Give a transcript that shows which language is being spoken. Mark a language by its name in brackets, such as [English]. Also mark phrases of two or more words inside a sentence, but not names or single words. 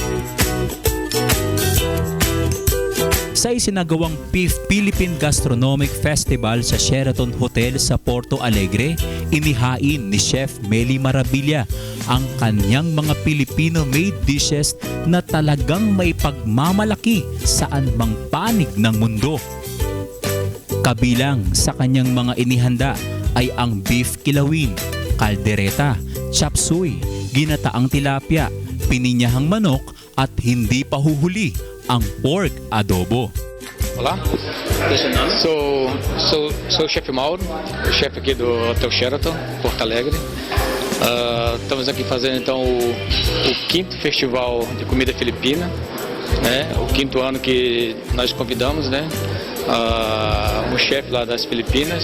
[Filipino] Sa isinagawang 5th Philippine Gastronomic Festival sa Sheraton Hotel sa Porto Alegre, inihain ni Chef Meli Maravilla ang kanyang mga [English] Filipino-made dishes [Filipino] na talagang may pagmamalaki saan mang panig ng mundo. Kabilang sa kanyang mga inihanda ay ang beef kilawin, kaldereta, chop suey, ginataang tilapia, pininyahang manok at hindi pa huhuli ang pork adobo. [Portuguese] Olá, sou o chefe Mauro, chefe aqui do Hotel Sheraton, Porto Alegre. Estamos aqui fazendo então o 5º Festival de Comida Filipina, né? O 5º ano que nós convidamos, né? Um chefe lá das Filipinas.